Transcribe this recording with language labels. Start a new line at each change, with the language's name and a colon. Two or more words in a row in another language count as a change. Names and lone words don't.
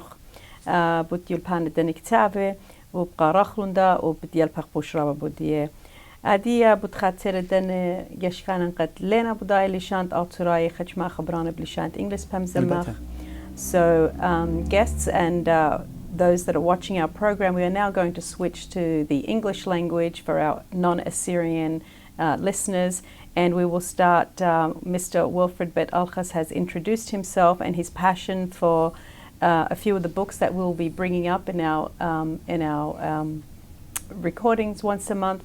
Assyrian Neo-Aramaic: ܒܘܕܝܘܠ ܒܐܢ ܕܢ ܟܬܒܐ ܘܒܩܐ ܪܚܠܘܢܕܐ ܘܒܕܝܐܠ ܒܚܒܘܫ ܪܒܐ ܒܘܕܝܗ ܥܕܝܬܐ ܒܘܕ ܚܛܪ ܕܢ ܟܫܟܢܢ ܩܕ ܠܢܐ ܒܕܝ ܠܫܢܬ ܐܬܘܪܝܐ ܚܟܡܐ ܚܒܪܢ ܒܠܫܢܬ English بمزمخ.
English: So guests and those that are watching our program, we are now going to switch to the English language for our non-Assyrian listeners. And we will start, Mr. Wilfred Bet-Alkhas has introduced himself and his passion for a few of the books that we'll be bringing up in our recordings once a month.